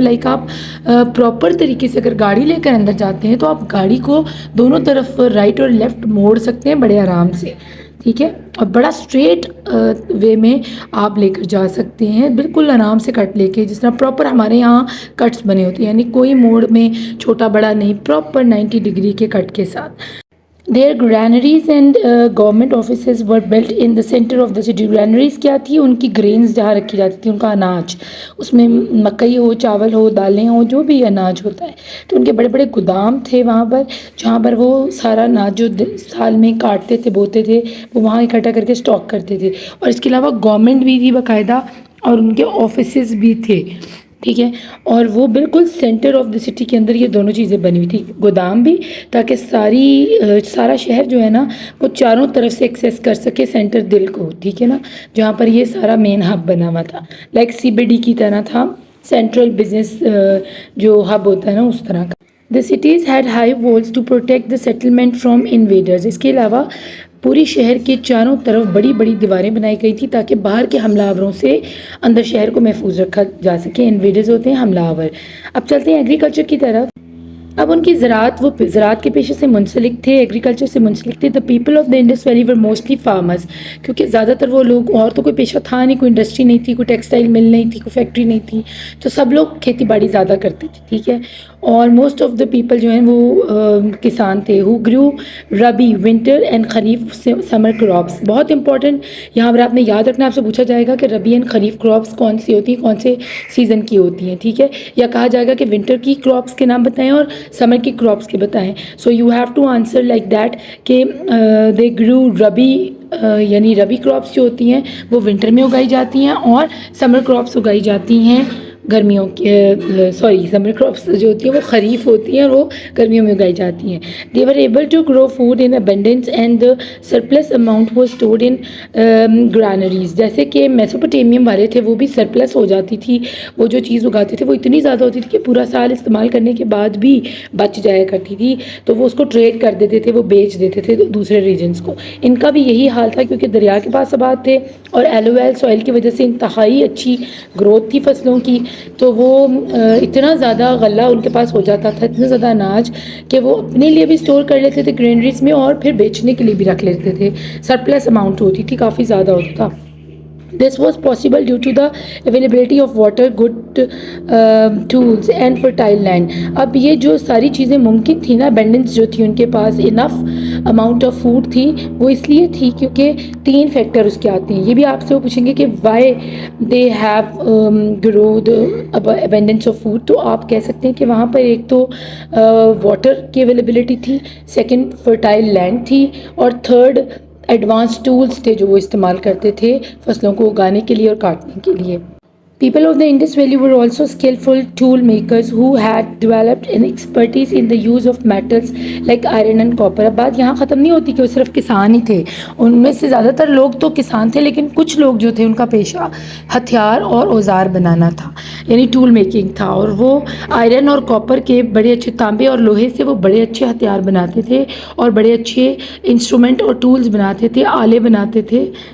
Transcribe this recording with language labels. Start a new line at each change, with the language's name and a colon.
Urdu: Like آپ proper طریقے سے اگر گاڑی لے کر اندر جاتے ہیں تو آپ گاڑی کو دونوں طرف رائٹ اور لیفٹ موڑ سکتے ہیں بڑے آرام سے. ٹھیک ہے، اور بڑا اسٹریٹ وے میں آپ لے کر جا سکتے ہیں، بالکل آرام سے کٹ لے کے، جس طرح پراپر ہمارے یہاں کٹس بنے ہوتے ہیں، یعنی کوئی موڑ میں چھوٹا بڑا نہیں، پراپر 90 ڈگری کے کٹ کے ساتھ.
English: Their granaries and government offices were built in the center of the city.
Urdu: Granaries کیا تھی؟ ان کی گرینز جہاں رکھی جاتی تھی، ان کا اناج، اس میں مکئی ہو، چاول ہو، دالیں ہوں، جو بھی اناج ہوتا ہے، تو ان کے بڑے بڑے گودام تھے وہاں پر، جہاں پر وہ سارا اناج جو سال میں کاٹتے تھے، بوتے تھے، وہ وہاں اکٹھا کر کے اسٹاک کرتے تھے. اور اس کے علاوہ گورنمنٹ بھی تھی باقاعدہ، اور ان کے آفیسز بھی تھے. ٹھیک ہے، اور وہ بالکل سینٹر آف دی سٹی کے اندر یہ دونوں چیزیں بنی ہوئی تھی. گودام بھی تاکہ سارا شہر جو ہے نا وہ چاروں طرف سے ایکسیس کر سکے سینٹر دل کو. ٹھیک ہے نا، جہاں پر یہ سارا مین ہب بنا ہوا تھا، لائک CBD کی طرح تھا، سینٹرل بزنس جو ہب ہوتا ہے نا اس طرح کا.
English: The cities had high walls to protect the settlement from invaders.
Urdu: اس کے علاوہ پوری شہر کے چاروں طرف بڑی بڑی دیواریں بنائی گئی تھی تاکہ باہر کے حملہ آوروں سے اندر شہر کو محفوظ رکھا جا سکے. انویڈرز ہوتے ہیں حملہ آور. اب چلتے ہیں ایگریکلچر کی طرف. اب ان کی زراعت، وہ زراعت کے پیشے سے منسلک تھے، ایگریکلچر سے منسلک تھے.
English: The people of the Indus valley were mostly farmers.
Urdu: کیونکہ زیادہ تر وہ لوگ، اور تو کوئی پیشہ تھا نہیں، کوئی انڈسٹری نہیں تھی، کوئی ٹیکسٹائل مل نہیں تھی، کوئی فیکٹری نہیں تھی، تو سب لوگ کھیتی باڑی زیادہ کرتے تھے. ٹھیک ہے، اور موسٹ آف دا پیپل جو ہیں وہ کسان تھے.
English: Who grow rabi winter and kharif summer crops.
Urdu: بہت امپورٹنٹ یہاں پر آپ نے یاد رکھنا، آپ سے پوچھا جائے گا کہ ربی اینڈ خریف کراپس کون سی ہوتی ہیں، کون سے سیزن کی ہوتی ہیں. ٹھیک ہے، یا کہا جائے گا کہ ونٹر کی کراپس کے نام بتائیں اور سمر کی کراپس کے بتائیں.
English: so you have to answer like that
Urdu: کہ دے گرو ربی، یعنی ربی کراپس جو ہوتی ہیں وہ ونٹر میں اگائی جاتی ہیں، اور سمر کراپس اگائی جاتی ہیں گرمیوں کی، سمر کراپس جو ہوتی ہیں وہ خریف ہوتی ہیں اور وہ گرمیوں میں اگائی جاتی ہیں.
English: They were able to grow food in abundance and the surplus amount was stored in granaries.
Urdu: جیسے کہ میسوپوٹیمیم والے تھے وہ بھی سرپلس ہو جاتی تھی، وہ جو چیز اگاتے تھے وہ اتنی زیادہ ہوتی تھی کہ پورا سال استعمال کرنے کے بعد بھی بچ جایا کرتی تھی، تو وہ اس کو ٹریڈ کر دیتے تھے، وہ بیچ دیتے تھے دوسرے ریجنس کو. ان کا بھی یہی حال تھا کیونکہ دریا کے پاس آباد تھے اور ایلوویل سوائل کی وجہ سے انتہائی اچھی گروتھ تھی فصلوں کی، تو وہ اتنا زیادہ غلہ ان کے پاس ہو جاتا تھا، اتنا زیادہ اناج کہ وہ اپنے لیے بھی اسٹور کر لیتے تھے گرینریز میں اور پھر بیچنے کے لیے بھی رکھ لیتے تھے. سرپلس اماؤنٹ ہوتی تھی، کافی زیادہ ہوتا تھا.
English: This was possible due to the availability of water, good tools and fertile land.
Urdu: اب یہ جو ساری چیزیں ممکن تھی نا، abundance جو تھی ان کے پاس،
English: enough amount of food
Urdu: تھی، وہ اس لیے تھی کیونکہ 3 فیکٹر اس کے آتے ہیں. یہ بھی آپ سے وہ پوچھیں گے کہ
English: why they have grow the abundance of food.
Urdu: تو آپ کہہ سکتے ہیں کہ وہاں پر ایک تو واٹر کی اویلیبلٹی تھی، سیکنڈ فرٹائل لینڈ تھی، اور تھرڈ ایڈوانس ٹولز تھے جو وہ استعمال کرتے تھے فصلوں کو اگانے کے لیے اور کاٹنے کے لیے.
English: People of the Indus Valley were also skillful tool makers who had developed an expertise in the use of metals like iron and copper.
Urdu: اب بات یہاں ختم نہیں ہوتی کہ وہ صرف کسان ہی تھے، ان میں سے زیادہ تر لوگ تو کسان تھے، لیکن کچھ لوگ جو تھے ان کا پیشہ ہتھیار اور اوزار بنانا تھا، یعنی ٹول میکنگ تھا، اور وہ آئرن اور کاپر کے بڑے اچھے، تانبے اور لوہے سے وہ بڑے اچھے ہتھیار بناتے تھے اور بڑے اچھے انسٹرومنٹ اور ٹولز بناتے تھے، آلے بناتے تھے،